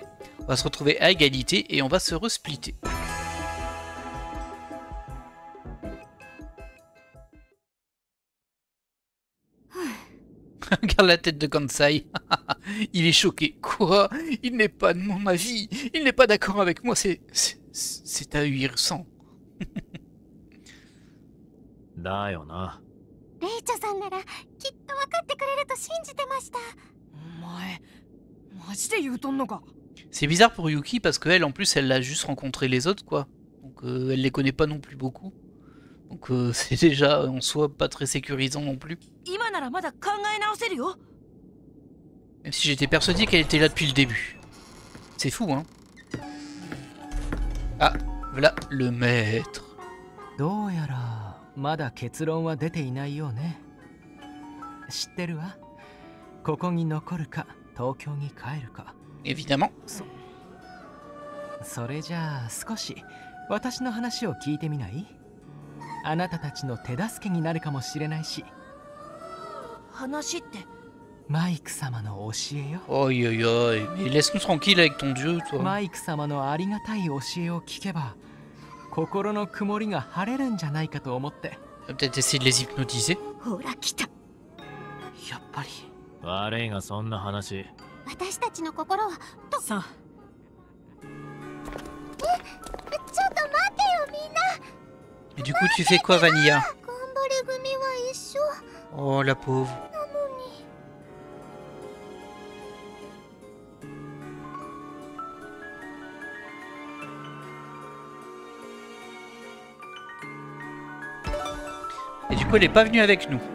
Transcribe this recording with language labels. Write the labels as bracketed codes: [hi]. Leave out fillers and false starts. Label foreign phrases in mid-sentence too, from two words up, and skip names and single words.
[fr] On va se retrouver à égalité et on va se resplitter. Regarde la tête de Kansai. Il est choqué. Quoi? Il n'est pas de mon avis. Il n'est pas d'accord avec moi. C'est ahurissant. [ja] だよな。レイチャさんならきっと分かってくれると信じてました。お前、マジで言うとんのか? [fr] C'est bizarre pour Yuki parce qu'elle en plus elle a juste rencontré les autres quoi. Donc elle les connaît pas non plus beaucoup. Donc c'est déjà en soi pas très sécurisant non plus. Même si j'étais persuadé qu'elle était là depuis le début. C'est fou hein. Ah, voilà le maître. [ja] どうやらまだ結論は出ていないようね。知ってるわ。ここに残るか東京に帰るか。 [fr] Évidemment. [ja] それじゃあ少し私の話を聞いてみない？あなたたちの手助けになるかもしれないし。話って？マイク様の教えよ。おいおいおい、 [fr] mais laisse-nous tranquille avec ton dieu, toi. [ja] マイク様のありがたい教えを聞けば、心の曇りが晴れるんじゃないかと思って。 [fr] Peut-être essayer de les hypnotiser. [ja] ほら来た。やっぱり。悪いがそんな話。私たちの心はと。さあ。ちょっと待ってよみんな。 [fr] Et du coup tu fais quoi Vanilla? [ja] ご一緒 [fr] Oh la pauvre. [ja] なのに。 [fr] Et du coup, elle est pas venue avec nous.